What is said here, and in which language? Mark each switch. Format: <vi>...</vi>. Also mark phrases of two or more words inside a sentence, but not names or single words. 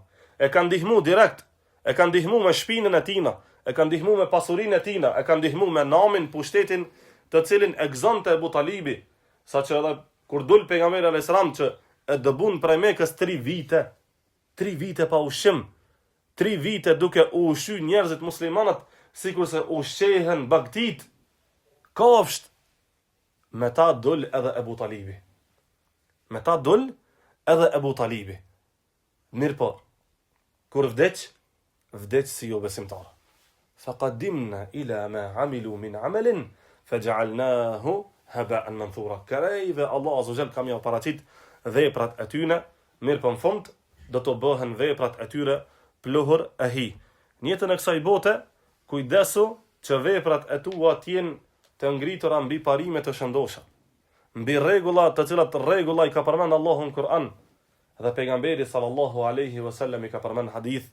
<sq>E kanë ndihmu direkt, e kanë ndihmu me shpinën e tina, e kanë ndihmu me pasurinë e tina, e kanë ndihmu me namin, pushtetin të cilin e gëzonte Ebu Talibi, saqë edhe kur dul pejgamberi</sq> <ar>عليه السلام</ar> <sq>që e dëbun prej Mekës 3 vite, 3 vite pa ushqim, 3 vite duke u ushqy njerëzit muslimanët sikurse ushqehen bagtit, kafsht, me ta dul edhe Ebu Talibi. Me ta dul edhe Ebu Talibi. Mirë po, kur vdeq si jo besimtar.</sq> <ar>فقدمنا إلى ما عملوا من عمل فجعلناه هباء منثورا.</ar> <sq>Kërejve Allah</sq> <ar>عز وجل</ar> <sq>kam ja paraqit veprat e tyre, mirë po në fund do të bëhen veprat e tyre pluhur e hi. Në jetën e kësaj bote, kujdesu që veprat e tua t'jenë të ngritura mbi parime të shëndosha, mbi rregulla të cilat rregulla i ka përmend Allahu në Kur'an dhe pejgamberi</sq> <ar>صلى الله عليه وسلم</ar> <sq>i ka përmend hadith.</sq>